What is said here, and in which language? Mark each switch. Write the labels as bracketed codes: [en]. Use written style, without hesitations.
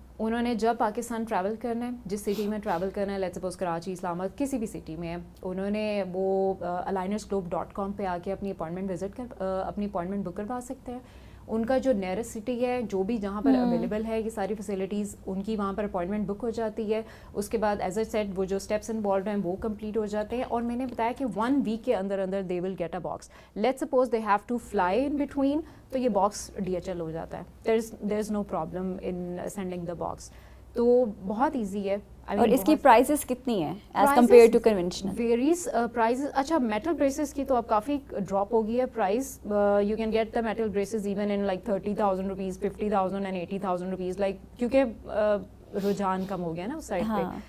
[ur] انہوں نے جب پاکستان ٹریول کرنا ہے, جس سٹی میں ٹریول کرنا ہے, [en] let's suppose [ur] کراچی, اسلام آباد, کسی بھی سٹی میں ہے, انہوں نے وہ alinersglobe.com پہ آ کے اپنی اپوائنٹمنٹ وزٹ کر اپنی اپوائنٹمنٹ بک کروا سکتے ہیں. ان کا جو نیئرسٹ سٹی ہے, جو بھی جہاں پر اویلیبل ہے یہ ساری فیسلٹیز, ان کی وہاں پر اپوائنٹمنٹ بک ہو جاتی ہے. اس کے بعد [en] as a set [ur] وہ جو اسٹیپس انوالوڈ ہیں وہ کمپلیٹ ہو جاتے ہیں, اور میں نے بتایا کہ 1 week کے اندر اندر [en] They will get a box. Let's suppose they have to fly in between, [ur] تو یہ باکس DHL ہو جاتا ہے. [en] There is no problem in sending the box. [ur] تو بہت ایزی ہے. اور اس کی پرائسز کتنی ہیں [en] As compared to conventional? Varies prices. [ur] اچھا میٹل بریسز کی تو اب کافی ڈراپ ہو گئی ہے price. [en] you can get the metal braces even in like 30,000 rupees, 50,000 and 80,000 rupees, [ur] like کیونکہ رجحان کم ہو گیا نا اس سائڈ پہ.